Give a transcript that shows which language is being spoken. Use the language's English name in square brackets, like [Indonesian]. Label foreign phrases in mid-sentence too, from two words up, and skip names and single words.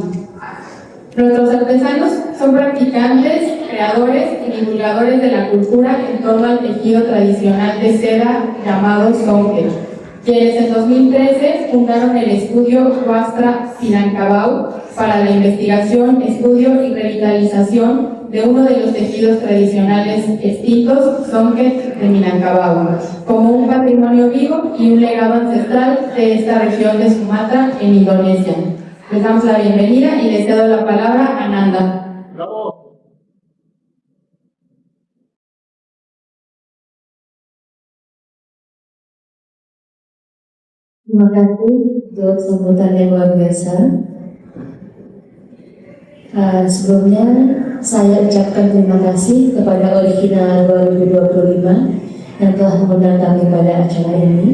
[Spanish] Nuestros artesanos son practicantes, creadores y divulgadores de la cultura en torno al tejido tradicional de seda llamado Songket, quienes en 2013 fundaron el estudio Huastra Minangkabau para la investigación, estudio y revitalización de uno de los tejidos tradicionales extintos, Songket de Minangkabau, como un patrimonio vivo y un legado ancestral de esta región de Sumatra, en Indonesia. Les damos la bienvenida y les cedo la palabra a Nanda. ¡Bravo! [Indonesian] Terima kasih untuk sambutan yang luar biasa. Sebelumnya saya ucapkan terima kasih kepada Original 2025 yang telah mengundang kami pada acara ini.